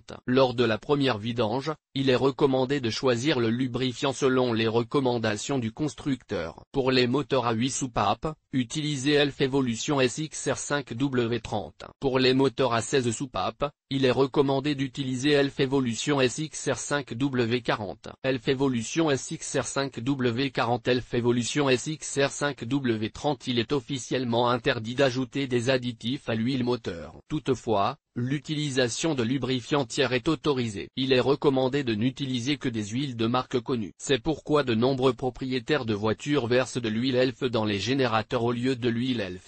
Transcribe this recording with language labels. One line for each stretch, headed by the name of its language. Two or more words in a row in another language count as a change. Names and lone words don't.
French: Lors de la première vidange, il est recommandé de choisir le lubrifiant selon les recommandations du constructeur. Pour les moteurs à 8 soupapes, utilisez Elf Evolution SXR5W30. Pour les moteurs à 16 soupapes, il est recommandé d'utiliser Elf Evolution SXR5W40. Elf Evolution SXR5W40. Elf Evolution SXR5W30. Il est officiellement interdit d'ajouter des additifs à l'huile moteur. Toutefois, l'utilisation de lubrifiants tiers est autorisée. Il est recommandé de n'utiliser que des huiles de marque connues. C'est pourquoi de nombreux propriétaires de voitures versent de l'huile Elf dans les générateurs au lieu de l'huile Elf.